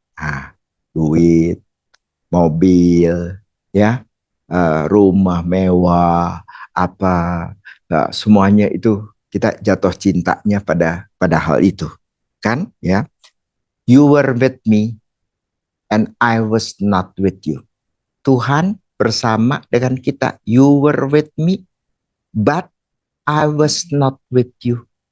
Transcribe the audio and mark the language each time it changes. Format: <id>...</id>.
<id>Nah, duit, mobil, ya, rumah mewah, apa, semuanya itu kita jatuh cintanya pada hal itu, kan?</id> <en>Ya, you were with me and I was not with you.</en> <id>Tuhan bersama dengan kita.</id> <en>You were with me, but I was not with you.</en>